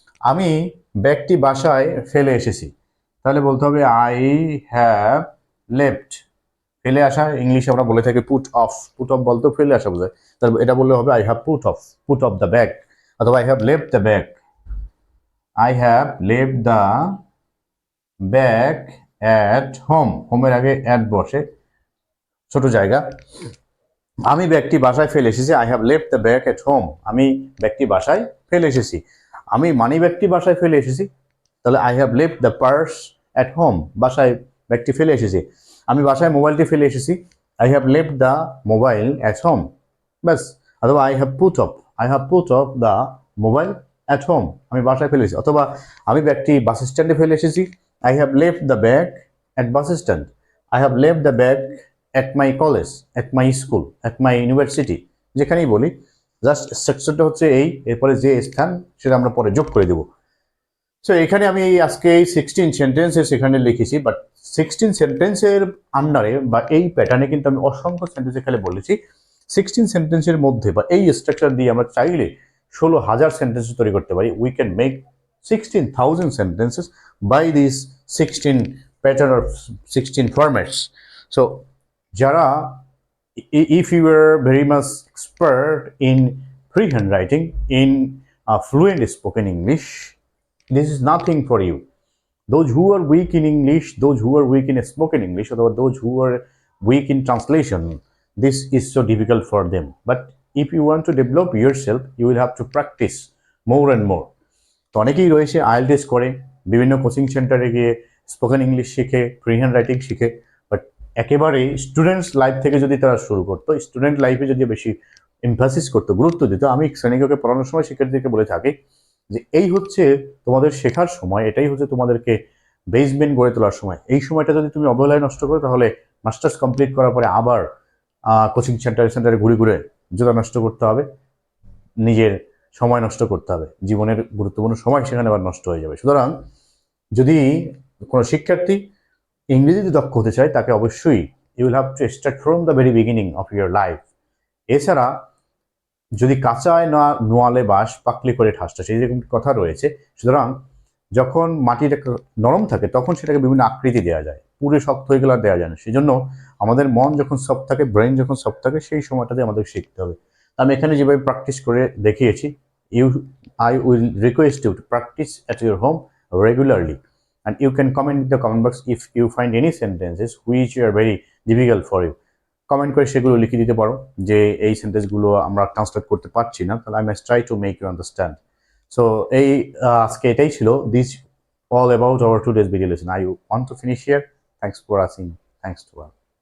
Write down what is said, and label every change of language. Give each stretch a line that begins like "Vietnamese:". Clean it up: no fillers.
Bangla: আমি ব্যাগটি বাসায় ফেলে এসেছি। তাহলে বলতে হবে
English: I have left.
Bangla: ফেলে আসা ইংলিশে আমরা বলে থাকি পুট অফ। পুট অফ বলতেও ফেলে আসা বোঝায়। তাহলে এটা বললে হবে
English: I have put off the bag, অথবা I have left the bag. I have left the bag at home.
Bangla: হোমের আগে at বসে, ছোট জায়গা। আমি ব্যাগটি বাসায় ফেলে এসেছি।
English: I have left the bag at home.
Bangla: আমি ব্যাগটি বাসায় ফেলে এসেছি। আমি মানি ব্যাগটি বাসায় ফেলে এসেছি। তাহলে
English: I have left the purse at home.
Bangla: বাসায় ব্যাগটি ফেলে এসেছি। আমি বাসায় মোবাইলটি ফেলে এসেছি।
English: I have left the mobile at home.
Bangla: ব্যাস। অথবা
English: I have put off the mobile at home.
Bangla: আমি বাসায় ফেলে এসেছি। অথবা আমি ব্যাগটি বাস স্ট্যান্ডে ফেলে এসেছি।
English: I have left the bag at bus stand. I have left the bag at my college, at my school, at my university.
Bangla: যেখানেই বলি, জাস্ট স্ট্রাকচারটা হচ্ছে এই, এরপরে যে স্থান সেটা আমরা পরে যোগ করে দেবো। সো এখানে আমি আজকে এই 16 সেন্টেন্সেস এখানে লিখেছি, বাট 16 সেন্টেন্সের আন্ডারে বা এই প্যাটার্নে কিন্তু আমি অসংখ্য সেন্টেন্স এখানে বলেছি। 16 সেন্টেন্সের মধ্যে বা এই স্ট্রাকচার দিয়ে আমরা চাইলে 16,000 সেন্টেন্স তৈরি করতে পারি।
English: We can make 16,000 sentences by these 16 pattern or 16 formats. So যারা, if you are very much expert in freehand writing, in fluent spoken English, this is nothing for you. Those who are weak in English, those who are weak in spoken English, or those who are weak in translation, this is so difficult for them. But if you want to develop yourself, you will have to practice more and more.
Bangla: তো অনেকেই রয়েছে IELTS করে, বিভিন্ন coaching সেন্টারে গিয়ে spoken English শিখে, free hand writing শিখে, but একেবারে স্টুডেন্টস লাইফ থেকে যদি তারা শুরু করতো, স্টুডেন্ট লাইফে যদি বেশি এমফাসিস করতো, গুরুত্ব দিত। আমি শ্রেণীকক্ষে পড়ানোর সময় শিক্ষার্থীদেরকে বলে থাকি যে এই হচ্ছে তোমাদের শেখার সময়, এটাই হচ্ছে তোমাদেরকে বেসমেন্ট গড়ে তোলার সময়। এই সময়টা যদি তুমি অবহেলায় নষ্ট করো, তাহলে মাস্টার্স কমপ্লিট করার পরে আবার কোচিং সেন্টারে ঘুরে ঘুরে জোড়া নষ্ট করতে হবে, নিজের সময় নষ্ট করতে হবে, জীবনের গুরুত্বপূর্ণ সময় সেখানে আবার নষ্ট হয়ে যাবে। সুতরাং যদি কোনো শিক্ষার্থী ইংরেজিতে দক্ষ হতে চায়, তাকে অবশ্যই
English: You will have to start from the very beginning of your life.
Bangla: এছাড়া যদি কাঁচায় না নোয়ালে বাস পাকলি করে ঠাসটা, সেই যেরকম কথা রয়েছে। সুতরাং যখন মাটিটা নরম থাকে তখন সেটাকে বিভিন্ন আকৃতি দেওয়া যায়, পুরো শক্ত হয়ে গেলে আর দেওয়া যায় না। সেই জন্য আমাদের মন যখন সফট থাকে, ব্রেন যখন সফট থাকে, সেই সময়টাতে আমাদের শিখতে হবে। আমি এখানে যেভাবে প্র্যাকটিস করে দেখিয়েছি,
English: You I will request you to practise at your home regularly, and you can comment in the comment box if you find any sentences which are very difficult for you.
Bangla: Comment করে সেগুলো লিখে দিতে পারো যে এই সেন্টেন্সগুলো আমরা translate করতে পারছি না, তাহলে
English: I must try to make you understand.
Bangla: So এই আজকে এটাই ছিল,
English: This all about our today's video lesson. I want to finish here. Thanks for watching. Thanks to all.